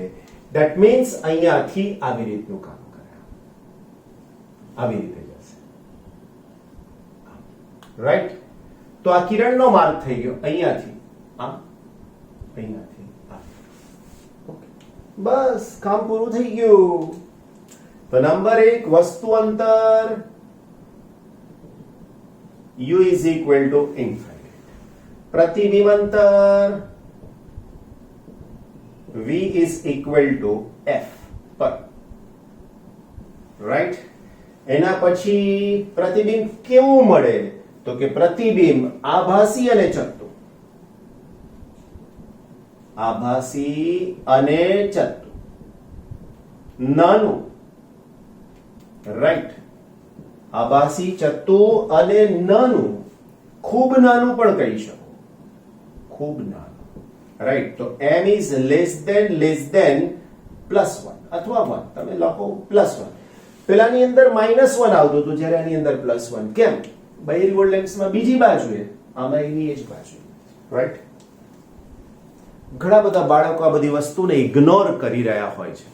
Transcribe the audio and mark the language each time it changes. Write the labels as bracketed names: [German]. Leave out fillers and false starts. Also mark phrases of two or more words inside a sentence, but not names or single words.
[English] That means [Gujarati] અહીંયાથી આવી રીતનું કામ કરે, આવી રીતે જશે, રાઈટ? તો આ કિરણનો માર્ગ થઈ ગયો અહીંયાથી આ, અહીંયાથી આ. ઓકે, બસ કામ પૂરું થઈ ગયું. તો નંબર 1, વસ્તુ અંતર [English] u is equal to infinite. [Gujarati] પ્રતિબિંબ અંતર [English] v is equal to f [Gujarati] પર, રાઈટ? એના પછી પ્રતિબિંબ કેવું મળે? તો કે પ્રતિબિંબ આભાસી અને ચત્તુ. આભાસી અને ચત્તુ. નાનું, રાઈટ? આભાસી, ચત્તુ અને નાનું. ખૂબ નાનું પણ કહી શકો, ખૂબ નાનું, રાઈટ? તો [English] m is less than +1 [Gujarati] અથવા 1, તમે લખો +1. પેલાની અંદર -1 આવતું હતું, જ્યારે આની અંદર +1. કેમ? બહિર્ગોળ લેન્સમાં બીજી બાજુએ, આમાં એની એ જ બાજુ, રાઈટ? ઘણા બધા બાળકો આ બધી વસ્તુને ઇગ્નોર કરી રહ્યા હોય છે.